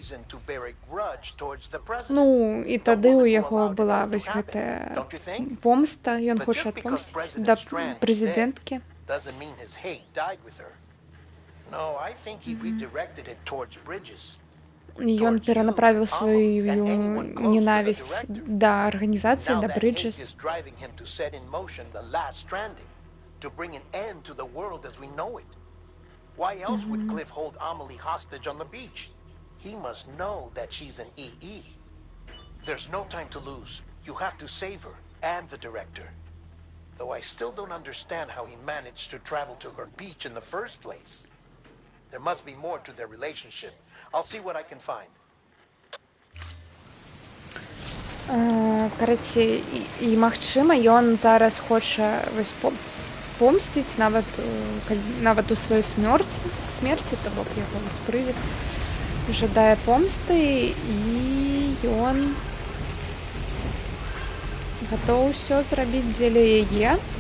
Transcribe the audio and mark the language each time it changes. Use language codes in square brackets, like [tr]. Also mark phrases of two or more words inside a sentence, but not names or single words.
[be] Ну, і тады ў яго была вось гэтая помста, ён хоча адпомсціць да прэзідэнткі. Ён перанаправіў сваю ненавісць да арганізацыі, да Брыджэс. [en] Why else would Cliff hold Amelie hostage on the beach? He must know that she's an EE. There's no time to lose. You have to save her and the director. Though I still don't understand how he managed to travel to her beach in the first place. There must be more to their relationship. I'll see what I can find. [be] Караце, і магчыма, ён зараз хоча помсціць нават у сваёй смерці, то бок яго прывід жадае помсты, і ён гатоў усё зрабіць дзеля яе.